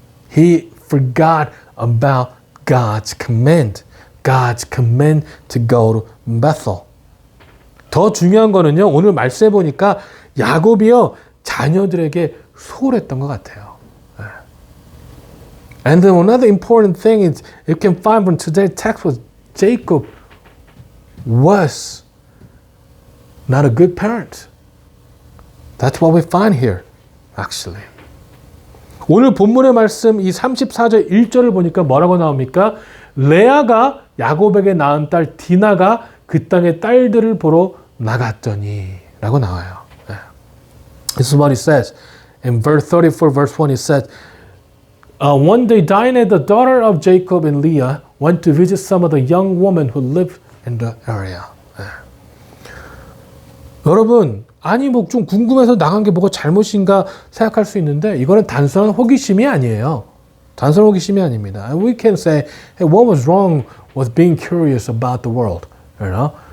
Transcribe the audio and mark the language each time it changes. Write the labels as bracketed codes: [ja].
[en] He forgot about God's command to go to Bethel. [ko] 더 중요한 거는요, 오늘 말씀해 보니까 야곱이요, 자녀들에게 소홀했던 것 같아요. [en] And then another important thing is you can find from today's text was Jacob was not a good parent. That's what we find here, actually. [ko] 오늘 본문의 말씀 이 34절 1절을 보니까 뭐라고 나옵니까? 레아가 야곱에게 낳은 딸 디나가 그 땅의 딸들을 보러 나갔더니 라고 나와요. [en] This is what it says. In verse 34, verse 1, it says, one day Dinah, the daughter of Jacob and Leah, went to visit some of the young women who lived in the area. [ko] 여러분, 아니 뭐 좀 궁금해서 나간 게 뭐가 잘못인가 생각할 수 있는데 이거는 단순한 호기심이 아니에요. 단순한 호기심이 아닙니다. [en] And we can say, hey, what was wrong with being curious about the world? You know?